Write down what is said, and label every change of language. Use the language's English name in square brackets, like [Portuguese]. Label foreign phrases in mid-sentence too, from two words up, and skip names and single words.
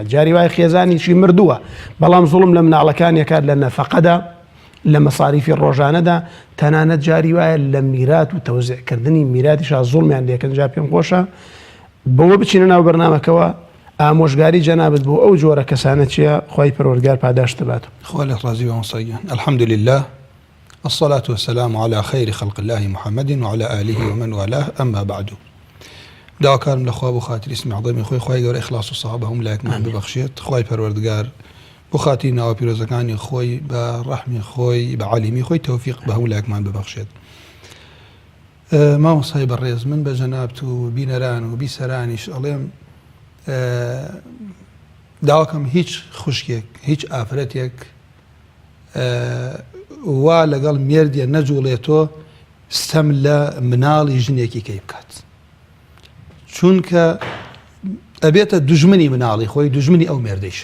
[Central Kurdish] جاری وای خێزانیشی مردووە بەڵام زوڵم لە مناڵەکان یەکات لە نەفەقەدا لە مەساریفی ڕۆژانەدا، تەنانەت جاری وایە لە میرات و تەوزیعکردنی میراتیشا زوڵمیان لێکن. جا پێم خۆشە بەوە بچینە ناو بەرنامەکەوە ئامۆژگاری جەنابەت بۆ ئەو جۆرە کەسانە چییە خوای پەروەردگار پاداشت بات. خوا لە ڕازی و مۆساییان. [Arabic] الحمد لله الصلاة والسلام على خير خلق الله محمد وعلى آله ومن والاه أما بعد. [Central Kurdish] داواکارم لە خوا بۆ خاتری اسمی عەظەمی خۆی خوای گەورە ئیخلاس و سەواب هەموو لایەکمان ببەخشێت. خوای پەروەردگار بۆ خاتی ناوە پیرۆزەکانی خۆی بە ڕەحمی خۆی بە عالیمی خۆی تەوفیق بە هەموو لایەکمان ببەخشێت. مامۆسای بەڕێز، من بە جەنابەت و بینەران و بیسەرانیش ئەڵێم داواکەم هیچ خوشکێک هیچ ئافرەتێک وا لەگەڵ مێردیە نەجوڵێتۆ ستەم لە مناڵی ژنێکی کەی بکات، چونکە ئەبێتە دوژمنی مناڵی خۆی دوژمنی ئەو مێردەیش.